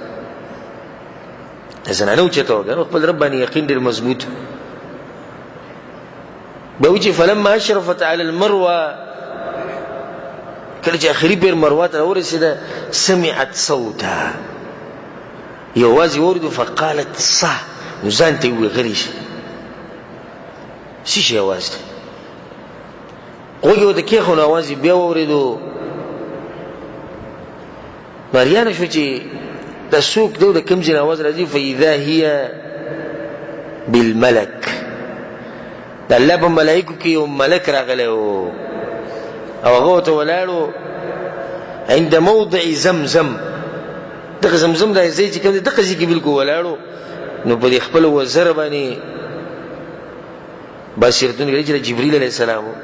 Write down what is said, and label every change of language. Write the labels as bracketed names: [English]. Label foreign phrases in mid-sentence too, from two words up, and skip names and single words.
[Pashto] د زنانه اوچته وګڼو، خپل رب باندې یقین ډېر مضبوط. بیا وایي چې [Arabic] فلما اشرفت علی المروه، [Pashto] کله چې اخري پیر مروه ته راورسېده، [Arabic] سمعت صوتها، [Pashto] یو آواز یې واورېدو. [Arabic] فقالت صح، [Pashto] نو ځان ته یې وویل غلی شه. څه شي اواز دی؟ غوږ یې ورته کېښود، نو اواز یې بیا واورېدو. نو حیرانه شوه چې دا څوک دی او د کوم ځای نه اواز راځي. [Arabic] فاذا هي بالملک، [Pashto] د الله په ملایکو کې یو ملک راغلی و، او هغه ورته ولاړ و [Arabic] عند موضع زمزم. [Pashto] دغه زمزم دا ځای چې کوم دی دغه ځای کې بلکل ولاړ و. نو په دې خپل وزر باندې بصیرتونه کړي چې جبرئیل [Arabic] علیه السلام [Pashto] و.